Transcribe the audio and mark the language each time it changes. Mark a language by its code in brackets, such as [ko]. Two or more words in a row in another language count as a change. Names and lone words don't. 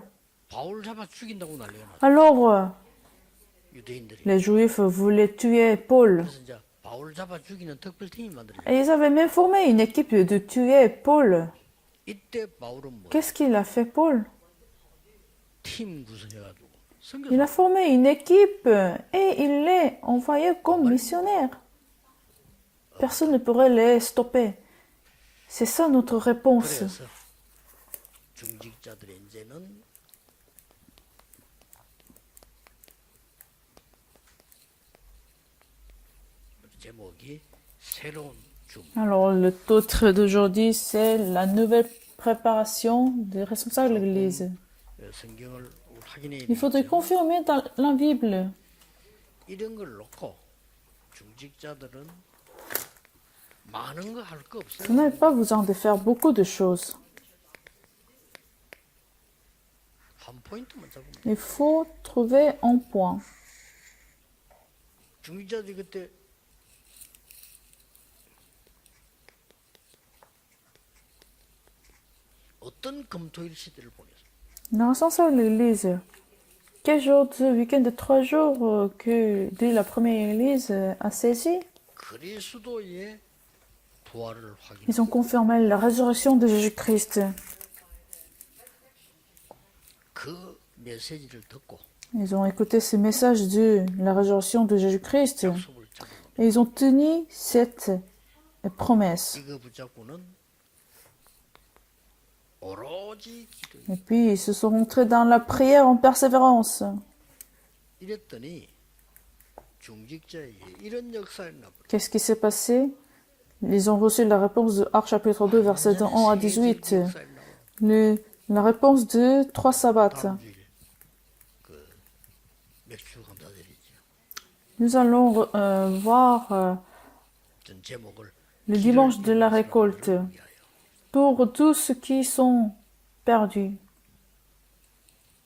[ko] 바울 잡아 죽인다고 난리가 났어. [fr] Alors, [ko] 유대인들이. [fr] les Juifs voulaient tuer Paul. [ko] 그래서 이제 바울 잡아 죽이는 특별팀이 만들어져. [fr] Et ils avaient même formé une équipe de tuer Paul. [ko] 이때 바울은 뭐? [fr] Qu'est-ce qu'il a fait, Paul? [ko] 팀 구성해가지고 [fr] Il a formé une équipe et il les envoyé comme missionnaires. Personne ne pourrait les stopper. C'est ça notre réponse. [ko] 그래서 중직자들의 이제는 제목이 새로운 중. [fr] Alors, le titre d'aujourd'hui, c'est la nouvelle préparation des responsables de l'Église. [ko] 성경을 확인해 [fr] Il faudrait confirmer dans la Bible. [ko] 이런 걸 놓고 중직자들은 많은 거 할 거 없어요. [fr] Vous n'avez pas besoin de faire beaucoup de choses. [ko] 한 포인트만 잡으면 [fr] Il faut trouver un point. [ko] 중직자들이 그때 어떤 금토일 시대를 보냈어요. [fr] Le responsable de l'Église, quel jour de week-end de 3 jours que de la première Église a saisi? [ko] 그리스도의 부활을 확인. [fr] Ils ont confirmé la résurrection de Jésus-Christ. [ko] 그 메시지를 듣고 [fr] Ils ont écouté ce message de la résurrection de Jésus-Christ [ko] 약속을 잡은 겁니다. [fr] et ils ont tenu cette promesse. [ko] 이거 붙잡고는 오로지 기도. [fr] Et puis ils se sont montrés dans la prière en persévérance. [ko] 이랬더니 중직자에게 이런 역사를 나버려. [fr] Qu'est-ce qui s'est passé? Ils ont reçu la réponse de Actes chapitre 2, versets 1 à 18. La réponse de 3 sabbats. [ko] 다음 주일 그 맥주 감사드리죠. [fr] Nous allons voir [ko] 전 제목을 [fr] le dimanche de la récolte pour tous ceux qui sont perdus.